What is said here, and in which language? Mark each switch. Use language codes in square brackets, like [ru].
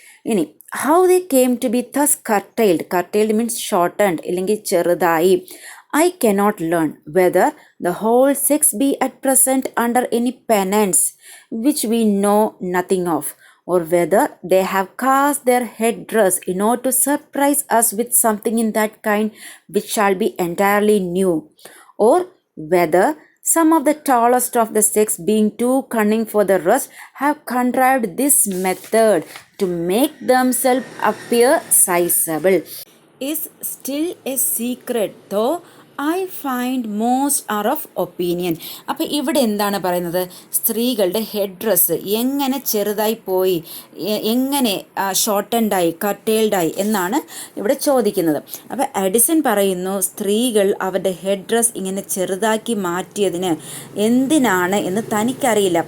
[en] ഇനി how they came to be thus curtailed means shortened [ml] അല്ലെങ്കിൽ ചെറുതായി. [en] I cannot learn whether the whole sex be at present under any penance which we know nothing of, or whether they have cast their headdress in order to surprise us with something in that kind which shall be entirely new, or whether some of the tallest of the sex, being too cunning for the rest, have contrived this method to make themselves appear sizable. Is still a secret, though I find most are of opinion. [ml] അപ്പോൾ ഇവിടെ എന്താണ് പറയുന്നത്, സ്ത്രീകളുടെ head dress എങ്ങനെ ചെറുതായി പോയി, എങ്ങനെ ഷോർട്ടൻഡായി, കർട്ടേൽഡായി എന്നാണ് ഇവിടെ ചോദിക്കുന്നത്. അപ്പോൾ അഡിസൺ പറയുന്നു, സ്ത്രീകൾ അവരുടെ ഹെഡ് ഡ്രസ്സ് ഇങ്ങനെ ചെറുതാക്കി മാറ്റിയതിന് എന്തിനാണ് എന്ന് തനിക്കറിയില്ല.